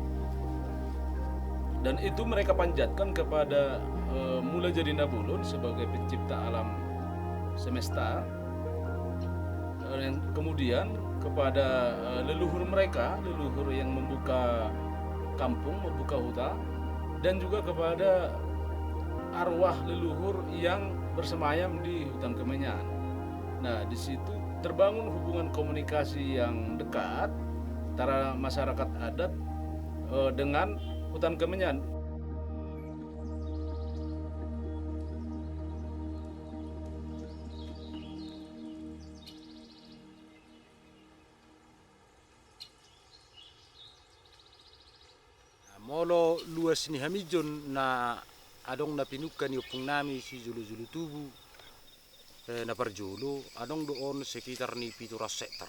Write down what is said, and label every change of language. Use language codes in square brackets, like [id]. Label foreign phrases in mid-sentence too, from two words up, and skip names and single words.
[id] Dan itu mereka panjatkan kepada Mula Jadi Nabulun sebagai pencipta alam semesta, yang kemudian kepada leluhur mereka, leluhur yang membuka kampung, membuka hutan, dan juga kepada arwah leluhur yang bersemayam di hutan Kemenyan. Nah, di situ terbangun hubungan komunikasi yang dekat antara masyarakat adat dengan hutan Kemenyan. [bbc] Molo luas ni Hamidjon na adong na pinukan yung nami si Zulu-Zulu Tubu na Parjolo, adong doon sekitar ni 700 hektar.